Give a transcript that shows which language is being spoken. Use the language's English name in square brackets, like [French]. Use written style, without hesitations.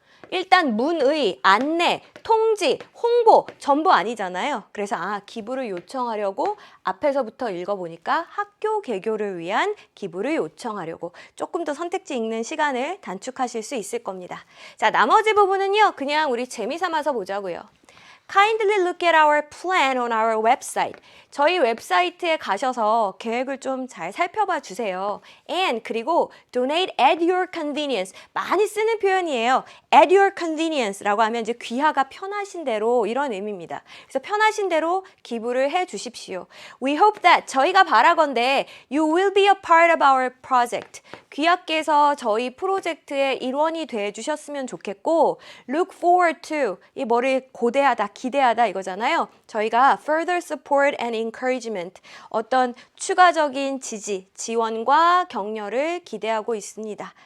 [Korean] 일단 문의, 안내, 통지, 홍보 전부 아니잖아요. 그래서 기부를 요청하려고 앞에서부터 읽어보니까 학교 개교를 위한 기부를 요청하려고 조금 더 선택지 읽는 시간을 단축하실 수 있을 겁니다. 자, 나머지 부분은요. 그냥 우리 재미삼아서 보자고요. [English] Kindly look at our plan on our website. [Korean] 저희 웹사이트에 가셔서 계획을 좀 잘 살펴봐 주세요. [English] And [Korean] 그리고 [English] donate at your convenience. [Korean] 많이 쓰는 표현이에요. [English] At your convenience [Korean] 라고 하면 이제 귀하가 편하신 대로 이런 의미입니다. 그래서 편하신 대로 기부를 해 주십시오. [English] We hope that [Korean] 저희가 바라건대 [English] you will be a part of our project. [Korean] 귀하께서 저희 프로젝트의 일원이 돼 주셨으면 좋겠고 [English] look forward to [Korean] 이 뭐를 고대하다, 기대하다 이거잖아요. 저희가 [English] further support and encouragement [Korean] 어떤 추가적인 지지, 지원과 격려를 기대하고 있습니다.